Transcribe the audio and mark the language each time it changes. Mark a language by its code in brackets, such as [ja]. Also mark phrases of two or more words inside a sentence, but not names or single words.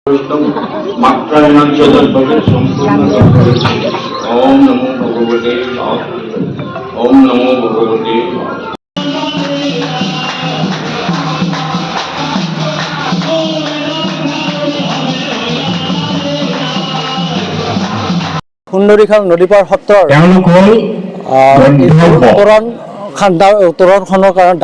[bn] একদম মাত্রাহীন ভাবে সম্পূর্ণ করেছি। [sa] ॐ नमो भगवते वासुदेवाय। ॐ नमो भगवते वासुदेवाय। [as] সুন্দৰীখাল নদীপাৰ সত্ৰৰ তেওঁলোক হ'ল উত্তৰণখনৰ কাৰণে